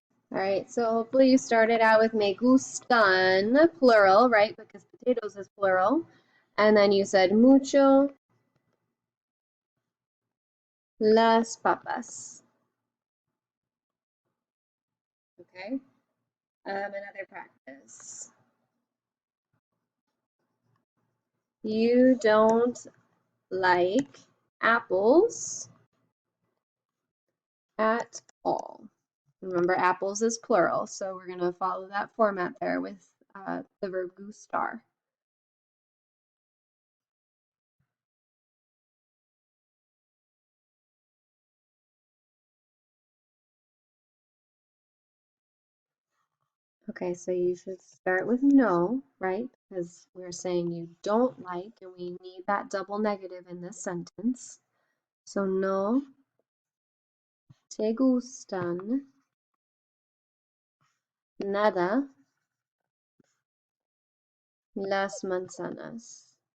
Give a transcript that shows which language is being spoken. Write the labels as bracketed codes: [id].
[en] All right, so hopefully you started out with [es] me gustan, [en] plural, right? Because potatoes is plural. And then you said [es] mucho las papas. [en] Okay, another practice. You don't like apples at all. Remember, apples is plural, so we're going to follow that format there with the verb gustar. Okay, so you should start with no, right? Because we're saying you don't like, and we need that double negative in this sentence. [es] So no te gustan nada las manzanas.